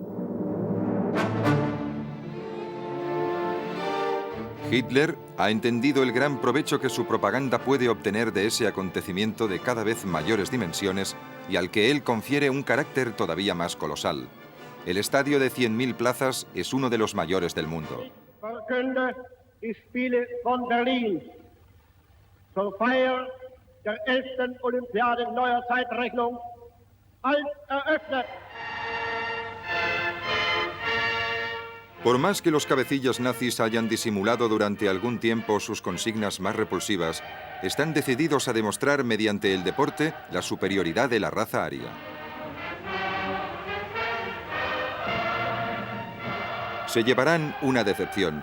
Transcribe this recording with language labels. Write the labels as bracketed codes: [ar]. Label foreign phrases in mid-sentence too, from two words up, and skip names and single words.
[es] Hitler ha entendido el gran provecho que su propaganda puede obtener de ese acontecimiento de cada vez mayores dimensiones y al que él confiere un carácter todavía más colosal. El estadio de 100.000 plazas es uno de los mayores del mundo. [de] Verkünde die Spiele von Berlin zur Feier der 11. Olympiade neuer Zeitrechnung als eröffnet. [es] Por más que los cabecillas nazis hayan disimulado durante algún tiempo sus consignas más repulsivas, están decididos a demostrar mediante el deporte la superioridad de la raza aria. Se llevarán una decepción.